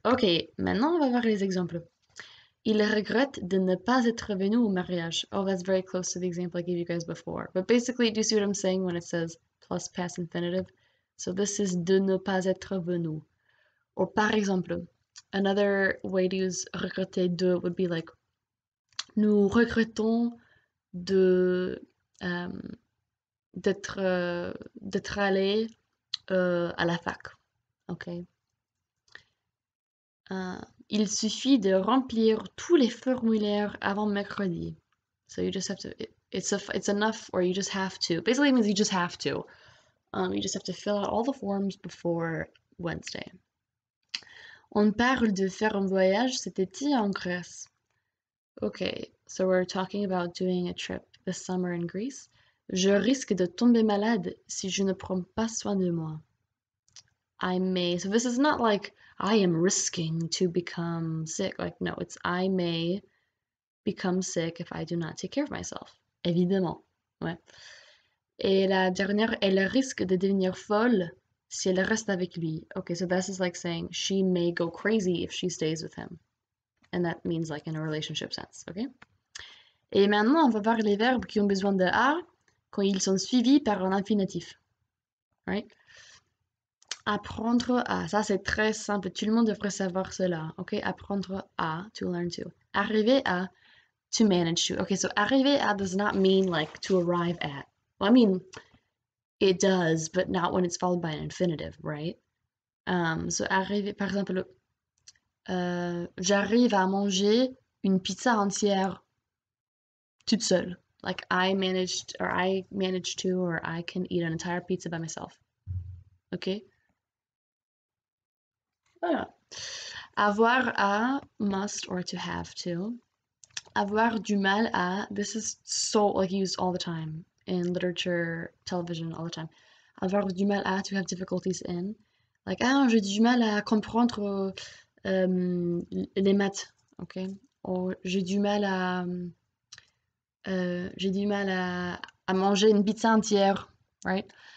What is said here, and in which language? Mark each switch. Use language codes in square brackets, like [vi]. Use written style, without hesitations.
[fr] Ok, maintenant on va voir les exemples. Il regrette de ne pas être venu au mariage. [en] Oh, that's very close to the example I gave you guys before. But basically, do you see what I'm saying when it says plus past infinitive? So this is de ne pas être venu. Or par exemple, another way to use regretter de would be like, [fr] nous regrettons de d'être allé à la fac. [en] Okay. [fr] Il suffit de remplir tous les formulaires avant mercredi. [en] So you just have to, it's enough, or you just have to. Basically, it means you just have to. You just have to fill out all the forms before Wednesday. [fr] On parle de faire un voyage cet été en Grèce. [en] Okay, so we're talking about doing a trip this summer in Greece. [fr] Je risque de tomber malade si je ne prends pas soin de moi. [en] I may, so this is not like I am risking to become sick. Like, no, it's I may become sick if I do not take care of myself. [fr] Évidemment. Ouais. Et la dernière, elle risque de devenir folle si elle reste avec lui. [en] Okay, so this is like saying she may go crazy if she stays with him. And that means like in a relationship sense, okay? [fr] Et maintenant, on va voir les verbes qui ont besoin de A quand ils sont suivis par un infinitif. Right? Apprendre à, ça c'est très simple, tout le monde devrait savoir cela, ok? [en] Apprendre à, to learn to. Arriver à, to manage to. Okay, so arriver à does not mean like to arrive at. Well, I mean, it does, but not when it's followed by an infinitive, right? [fr] So arriver, par exemple, j'arrive à manger une pizza entière toute seule. [en] Like I managed to, or I can eat an entire pizza by myself. Ok? Voilà. Avoir à, must or to have to. Avoir du mal à, this is so like used all the time in literature, television, all the time. Avoir du mal à, to have difficulties in. [fr] Like, ah, j'ai du mal à comprendre les maths, ok? Or, j'ai du mal à manger une pizza entière, right?